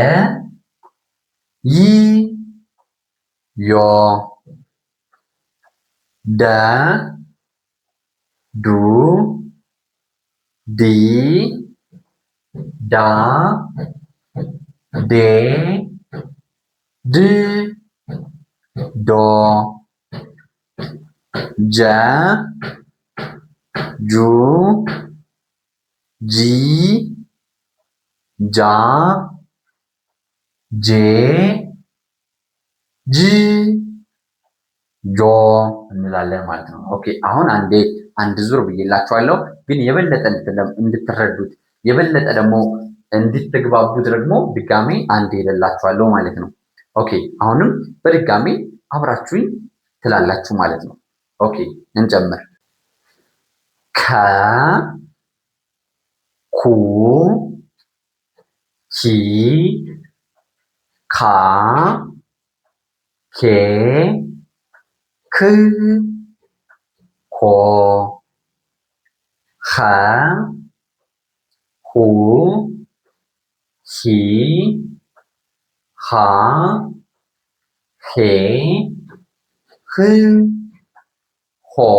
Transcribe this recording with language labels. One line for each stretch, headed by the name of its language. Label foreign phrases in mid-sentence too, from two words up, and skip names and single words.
Amharic: ይ ዮ ደ ዱ ዲ ዳ ዴ ድ ዶ ጀ ጁ ጂ ጃ ጄ ጅ ጆ እንላለን ማለት ነው። ኦኬ አሁን አንድ ዙር ብዬላችኋለሁ፣ ግን የበለጠ እንድትረዱት የበለጠ ደግሞ እንድትግባቡት ደግሞ ድጋሜ አንድ ይልላችኋለሁ ማለት ነው። ኦኬ አሁንም በድጋሜ አብራችሁኝ ትላላችሁ ማለት ነው። ኦኬ እንጀምር። ከ ኩ ኪ ካ ኬ ክ ኮ ኸ ሁ ሂ ሃ ሄ ህ ሆ